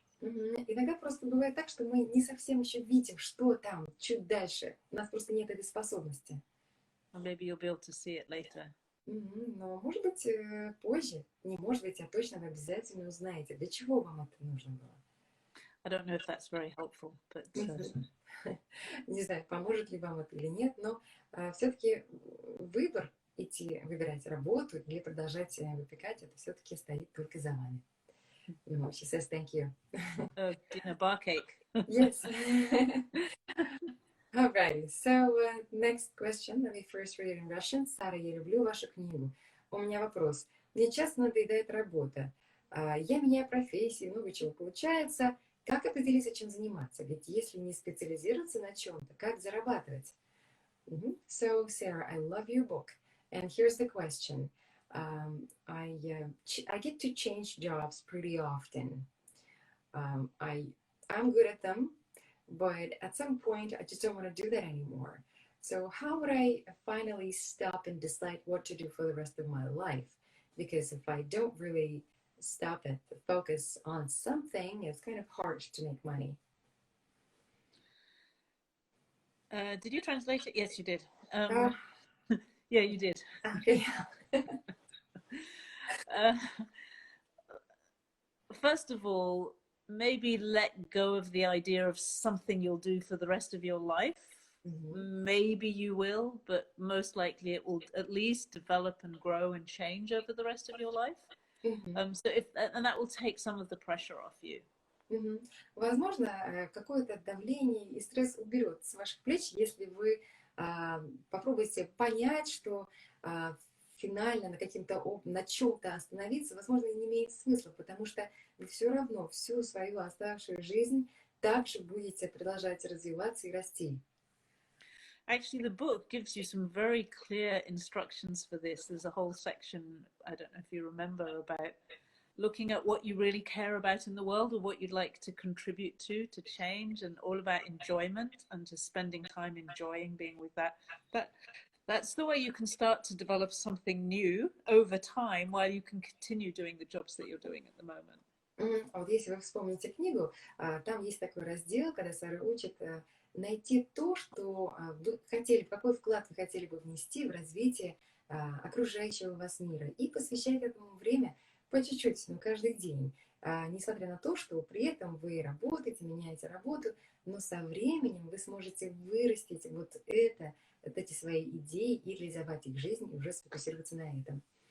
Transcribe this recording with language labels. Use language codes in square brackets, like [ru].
[ru] Mm-hmm. Иногда просто бывает так, что мы не совсем еще видим, что там, чуть дальше. У нас просто нет этой способности. [en] Or maybe you'll be able to see it later. [ru] Но, может быть, позже, не может быть, а точно вы обязательно узнаете, для чего вам это нужно было. [en] I don't know if that's very helpful, but... [ru] Не знаю, поможет ли вам это или нет, но все-таки выбор идти выбирать работу или продолжать выпекать, это все-таки стоит только за вами. [en] She says thank you. Dinner bar cake. Yes. Alright, so next question. Let me first read it in Russian. [ru] Сара, я люблю вашу книгу. У меня вопрос. Мне часто надоедает работа. Я меняю профессию, много чего получается. Как определиться, чем заниматься? Ведь если не специализироваться на чем-то, как зарабатывать? [en] So, Sarah, I love your book. And here's the question. I get to change jobs pretty often. I'm good at them. But at some point, I just don't want to do that anymore. So how would I finally stop and decide what to do for the rest of my life? Because if I don't really stop and focus on something, it's kind of hard to make money. Did you translate it? Yes, you did. Yeah, you did. Okay. First of all, maybe let go of the idea of something you'll do for the rest of your life. Mm-hmm. Maybe you will, but most likely it will at least develop and grow and change over the rest of your life. Mm-hmm. And that will take some of the pressure off you. Mm-hmm. [ru] Возможно, какое-то давление и стресс уберет с ваших плеч, если вы попробуете понять, что финально на чем-то остановиться, возможно, не имеет смысла, потому что вы все равно всю свою оставшую жизнь также будете продолжать развиваться и расти. [en] Actually, the book gives you some very clear instructions for this. There's a whole section, I don't know if you remember, about looking at what you really care about in the world or what you'd like to contribute to change, and all about enjoyment and just spending time enjoying being with that. That that's the way you can start to develop something new over time while you can continue doing the jobs that you're doing at the moment. [ru] А вот если вы вспомните книгу, там есть такой раздел, когда Сара учит найти то, что вы хотели, какой вклад вы хотели бы внести в развитие окружающего вас мира, и посвящать этому время по чуть-чуть, но каждый день. Несмотря на то, что при этом вы работаете, меняете работу, но со временем вы сможете вырастить вот эти свои идеи и реализовать их в жизни, и уже сфокусироваться на этом.